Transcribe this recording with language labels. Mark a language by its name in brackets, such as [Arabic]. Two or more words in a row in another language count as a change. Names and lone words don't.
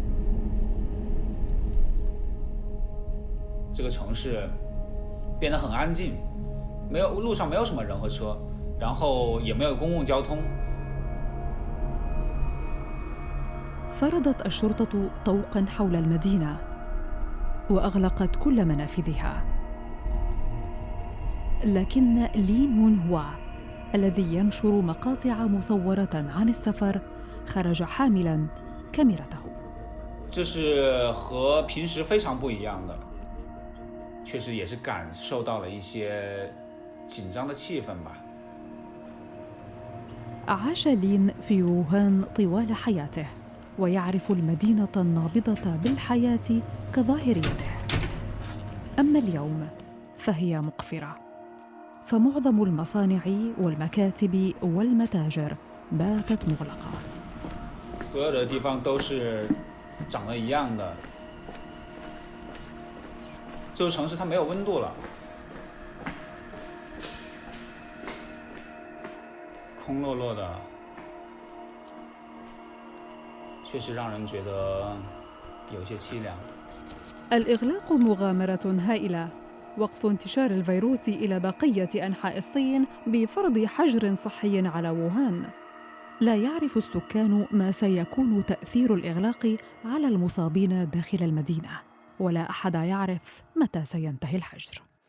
[Chinese] 这个城市变得很安静，路上没有什么人和车，然后也没有公共交通。 [Arabic] فرضت الشرطة طوقاً حول المدينة وأغلقت كل منافذها، لكن لين وون هوا الذي ينشر مقاطع مصورة عن السفر خرج حاملاً كاميرته. [Chinese] 这是和平时非常不一样的，确实也是感受到了一些紧张的气氛吧。 [Arabic] عاش لين في ووهان طوال حياته ويعرف المدينة النابضة بالحياة كظاهريته. أما اليوم فهي مقفرة، فمعظم المصانع والمكاتب والمتاجر باتت مغلقة. [Chinese] 所有的地方都是长得一样的，这个城市它没有温度了，空落落的，确实让人觉得有些凄凉。 [Arabic] الإغلاق مغامرة هائلة، وقف انتشار الفيروس إلى بقية أنحاء الصين بفرض حجر صحي على ووهان. لا يعرف السكان ما سيكون تأثير الإغلاق على المصابين داخل المدينة، ولا أحد يعرف متى سينتهي الحجر.